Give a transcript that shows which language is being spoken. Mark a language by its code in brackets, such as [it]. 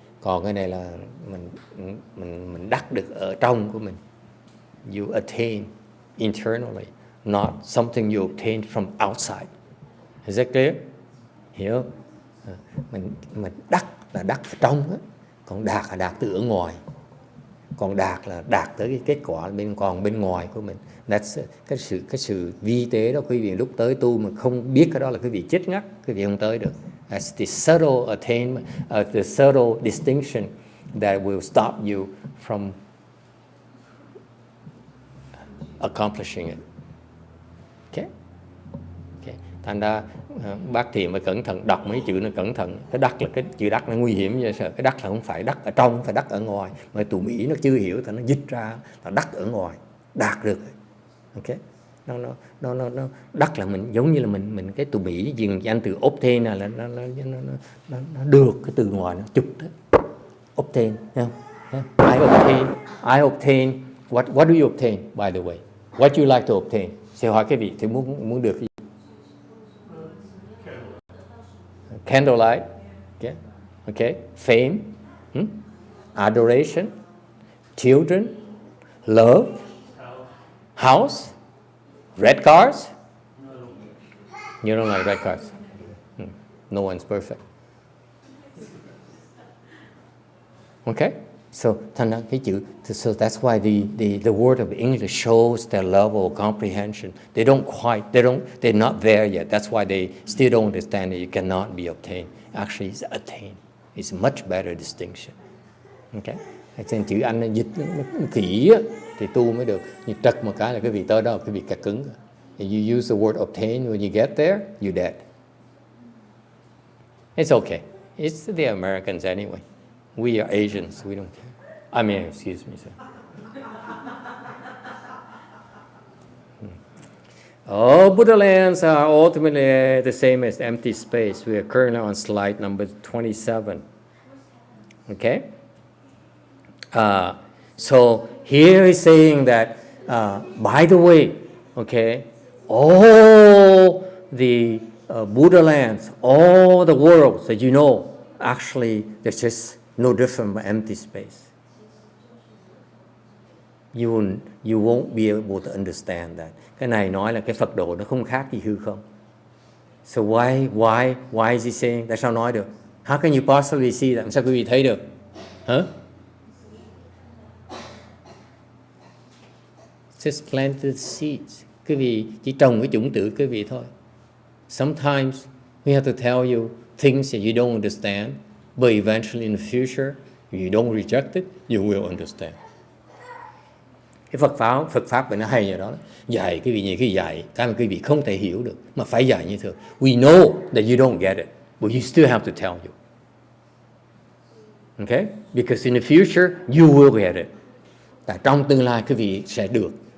[vi] Còn cái này là mình đắc được ở trong của mình. [en] You attain internally, not something you obtain from outside. Is that clear? [vi] Hiểu? Mình đắc là đắc ở trong đó, còn đạt là đạt từ ở ngoài. Còn đạt là đạt tới cái kết quả bên ngoài của mình. [en] That's [vi] cái sự vi tế đó quý vị lúc tới tu mà không biết cái đó là quý vị chết ngắt, quý vị không tới được. [en] That's the subtle attainment, the subtle distinction that will stop you from accomplishing it. Okay? Okay. [vi] Thành ra bác thì mà cẩn thận đọc mấy chữ nó cẩn thận. Cái đắc là cái chữ đắc nó nguy hiểm vậy sợ. Cái đắc là không phải đắc ở trong, phải đắc ở ngoài. Mà tụi Mỹ nó chưa hiểu thì nó dịch ra là đắc ở ngoài, đạt được. Okay? Nó đắc là mình giống như là mình cái tụi Mỹ dùng danh từ obtain là nó được cái từ ngoài nó chụp đó. [en] Obtain, [vi] thấy không? [en] I obtain. What do you obtain, by the way? What do you like to obtain? [vi] Sẽ hỏi cái vị thì muốn được gì? [en] Candlelight, okay, fame, adoration, children, love, house, red cars. You don't like red cars. No one's perfect. Okay, so that's why the word of English shows their level of comprehension. They're not there yet. That's why they still don't understand that you cannot be obtained. Actually, it's attained. It's a much better distinction. [vi] Okay, trên chữ Anh nó dịch nó kỹ á, thì tu mới được. Nhưng trật một cái là cái vị tới đó, cái vị cà cứng. [en] If you use the word obtain when you get there, you're dead. It's okay. It's the Americans anyway. We are Asians. We don't care. I mean, excuse me, sir. All Buddha lands are ultimately the same as empty space. We are currently on slide number 27. Okay? So here he's saying that, by the way, okay, all the Buddha lands, all the worlds that you know, actually, there's just no different from empty space. you won't be able to understand that. [vi] Cái này nói là cái Phật độ nó không khác gì hư không. [en] So why is he saying? [vi] Tại sao nói được? [en] How can you possibly see that? [vi] Sao quý vị thấy được? Hả? [en] Just planted seeds. [vi] Quý vị chỉ trồng cái chủng tử quý vị thôi. [en] Sometimes we have to tell you things that you don't understand, but eventually in the future, if you don't reject it, you will understand. [vi] Cái Phật pháp của nó hay ở đó. Dạy quý vị như cái dạy, cái mà quý vị không thể hiểu được, mà phải dạy như thường. [en] We know that you don't get it, but you still have to tell you. Okay? Because in the future, you will get it. [vi] Tại trong tương lai quý vị sẽ được.